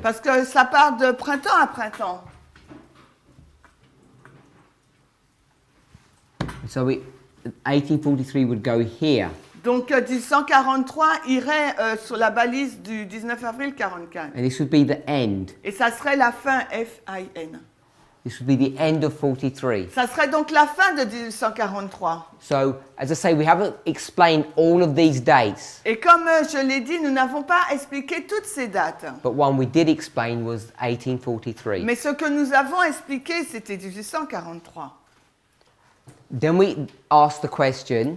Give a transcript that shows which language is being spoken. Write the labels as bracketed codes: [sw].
[fr] Parce que ça part de printemps à printemps. [en] So 1843 would go here. [fr] Donc 1843 irait sur la balise du 19 avril 44. [en] And this would be the end. [fr] Et ça serait la fin, F-I-N. [en] This would be the end of 43. [fr] Ça serait donc la fin de 1843. [en] So, as I say, we haven't explained all of these dates, [fr] Et comme je l'ai dit, nous n'avons pas expliqué toutes ces dates. [en] but one we did explain was 1843. [fr] Mais ce que nous avons expliqué, c'était 1843. [en] Then we asked the question,